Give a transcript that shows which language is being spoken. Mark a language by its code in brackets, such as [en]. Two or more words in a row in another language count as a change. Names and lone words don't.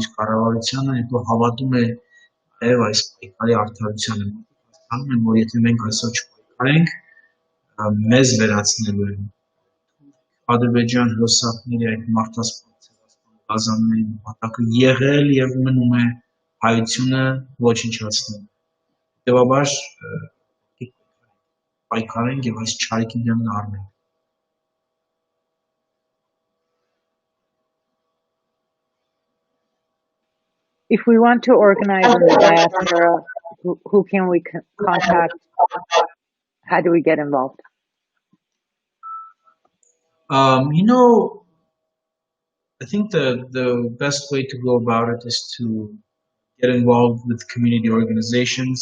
[hy] կառավարությանը, հետո հավատում է այև այս պայքարի արդարությանը։ Հասկանում են, որ եթե մենք այսօր չպայքարենք, մեզ վերացնելու են Ադրբեջան հրոսակների այդ մարդասպան գազանների նպատակը եղել եւ մնում է հայությունը ոչնչացնել։ Հետևաբար պայքարենք եւ այս չարիքի դեմ առնենք։ [en] If we want to organize in the diaspora, who can we contact? How do we get involved? I think the best way to go about it is to get involved with community organizations.